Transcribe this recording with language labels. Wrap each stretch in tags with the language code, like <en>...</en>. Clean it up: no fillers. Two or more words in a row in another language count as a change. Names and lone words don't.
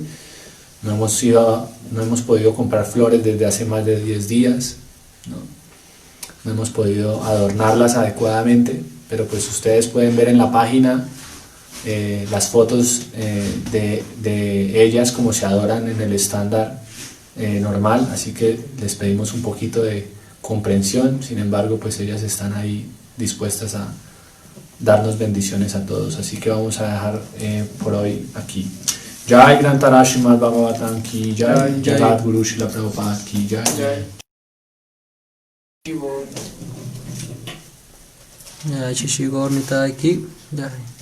<es>No hemos podido comprar flores desde hace más de 10 días, no hemos podido adornarlas adecuadamente, pero pues ustedes pueden ver en la página las fotos de ellas como se adoran en el estándar normal, así que les pedimos un poquito de comprensión. Sin embargo, pues ellas están ahí dispuestas a darnos bendiciones a todos, así que vamos a dejar por hoy aquí.</es> <hi>जय ग्रन्थराज श्रीमद् भागवतम् की जय, जगत् गुरु श्रील प्रभुपाद की जय. जय श्री गौर निताई की जय.</hi>